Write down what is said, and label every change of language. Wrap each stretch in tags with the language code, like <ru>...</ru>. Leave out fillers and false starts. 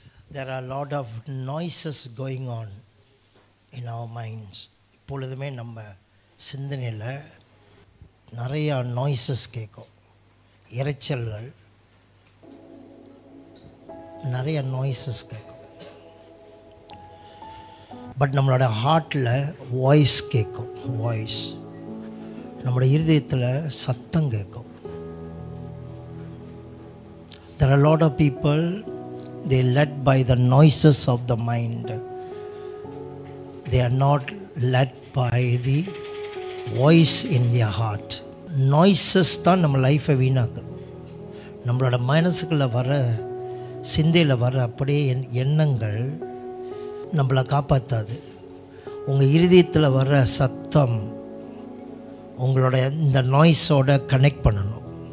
<en>There are a lot of noises going on in our minds.</en> <ta>இப்பொழுதுமே நம்ம சிந்தனையில் நிறையா noises கேட்கும், இரைச்சல்கள், நிறைய நாய்ஸஸ் கேட்கும். பட் நம்மளோட ஹார்ட்டில் வாய்ஸ் கேட்கும். வாய்ஸ் நம்மளோட இருதயத்தில் சத்தம் கேட்கும்.</ta> <en>There are a lot of people, they are led by the noises of the mind. They are not led by the voice in their heart.</en> <ta>Noises தான் நம்ம லைஃப்பை வீணாக்குது. நம்மளோட மனசுக்குள்ளே வர, சிந்தையில் வர அப்படியே எண்ணங்கள் நம்மளை காப்பாற்றாது. உங்கள் இருதயத்தில் வர சத்தம் உங்களோட இந்த நாய்ஸோட கனெக்ட் பண்ணணும்.</ta>